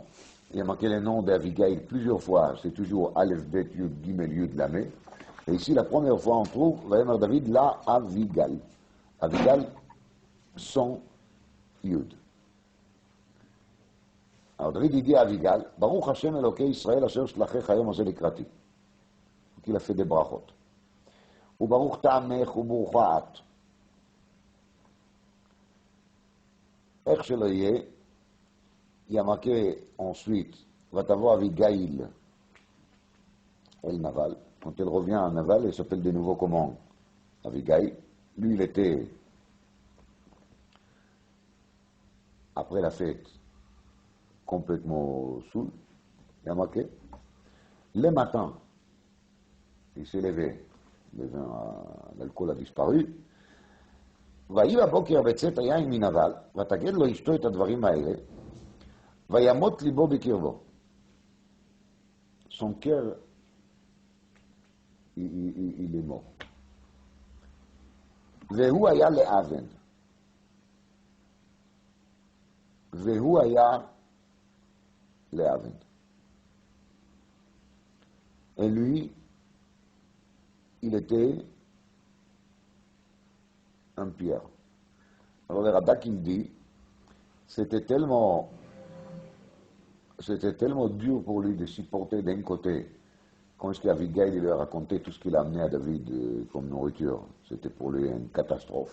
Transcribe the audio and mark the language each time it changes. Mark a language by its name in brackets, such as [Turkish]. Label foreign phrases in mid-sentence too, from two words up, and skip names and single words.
[French] Il y a marqué le nom d'Avigail plusieurs fois. C'est toujours [Hebrew] אלף בית יוד גימל יוד, Lamé. [French] Et ici, la première fois, on trouve [Hebrew] ויאמר דוד לאביגל. [French] Avigal sans Yud. Alors David il dit à Avigal, [Hebrew] ברוך השם אלוקי ישראל אשר שלחך היום הזה לקראתי. [French] Donc il a fait des brachot. [Hebrew] וברוך טעמך וברוכה את. איך שלא יהיה, [French] il y a marqué ensuite, [Hebrew] ותבוא אביגיל אל נבל. [French] Quand elle revient à Naval, elle s'appelle de nouveau comment? Avigail. Lui, il était, après la fête, complètement saoul. Il y a marqué. Le matin, il s'est levé, l'alcool a disparu. [Hebrew] ויהי בבוקר בצאת היין מנבל, ותגד לו אשתו את הדברים האלה, וימות ליבו בקרבו. [French] Son cœur, il est mort. [Hebrew] והוא היה לאבן. והוא היה לאבן. [French] Et lui, il était un pierre. Alors le Radak il dit, c'était tellement dur pour lui de supporter d'un côté, quand est-ce qu'Avigail lui a raconté tout ce qu'il a amené à David comme nourriture, c'était pour lui une catastrophe.